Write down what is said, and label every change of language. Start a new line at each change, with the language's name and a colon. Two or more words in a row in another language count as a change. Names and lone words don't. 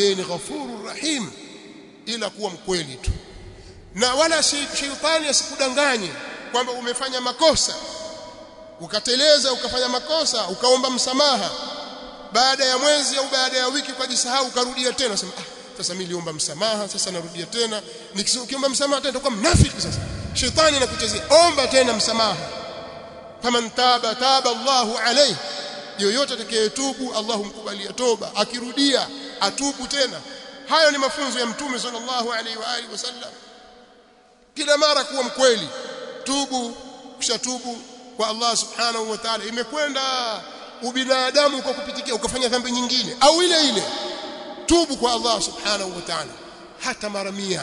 Swahili: Yeye ni
Arabic: الغفور الرحيم,
Swahili: ila kuwa mkweli tu, na wala shetani asikudanganye kwamba umefanya makosa, ukateleza, ukafanya makosa, ukaomba msamaha, baada ya mwezi au baada ya wiki ukajisahau, ukarudia tena, sema sasa mimi niliomba msamaha, sasa narudia tena. Nikiomba msamaha tena utakuwa mnafiki. Sasa shetani anakuchezea, omba tena msamaha.
Arabic: فمن تاب تاب الله عليه,
Swahili: yoyote atakayetubu Allah humkubalia toba, akirudia atubu tena. Hayo ni mafunzo ya Mtume
Arabic: صلى الله عليه وآله وسلم.
Swahili: Kila mara kuwa mkweli, tubu, kisha tubu kwa Allah
Arabic: سبحانه وتعالى.
Swahili: Imekwenda ubinadamu kwa kupitikia ukafanya dhambi nyingine au ile, tubu kwa Allah
Arabic: سبحانه وتعالى
Swahili: hata mara 100.